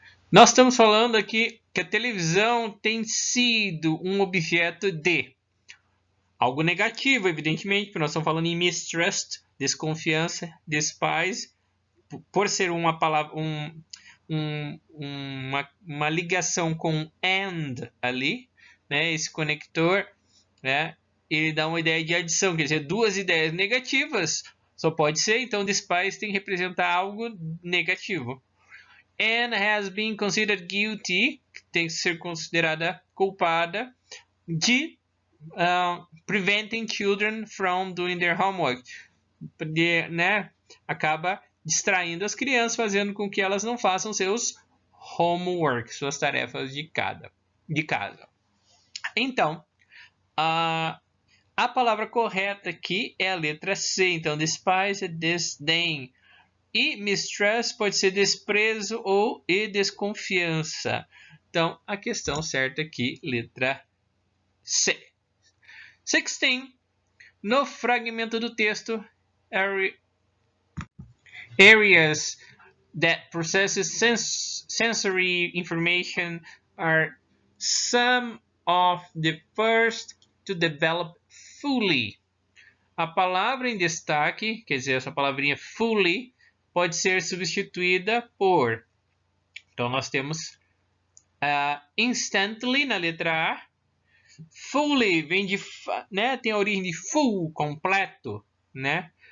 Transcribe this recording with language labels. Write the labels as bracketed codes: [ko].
[pt] Nós estamos falando aqui que a televisão tem sido um objeto de algo negativo, evidentemente, porque nós estamos falando em mistrust, desconfiança, despise, por ser uma palavra, uma ligação com and ali, né? Esse conector, né? Ele dá uma ideia de adição, quer dizer, duas ideias negativas Só pode ser, então despise tem que representar algo negativo. [en] And has been considered guilty, [pt] tem que ser considerada culpada, de [en] preventing children from doing their homework. [pt] Né? Acaba distraindo as crianças, fazendo com que elas não façam seus homework, suas tarefas de casa. Então, a palavra correta aqui é a letra C. Então, despise é desdém. E mistrust pode ser desprezo ou desconfiança. Então, a questão certa aqui, letra C. 16. No fragmento do texto, [en] areas that processes sensory information are some of the first to develop fully. [pt] A palavra em destaque, quer dizer, essa palavrinha fully, pode ser substituída por... Então, nós temos instantly na letra A. Fully vem de... né, tem a origem de full, completo. Né?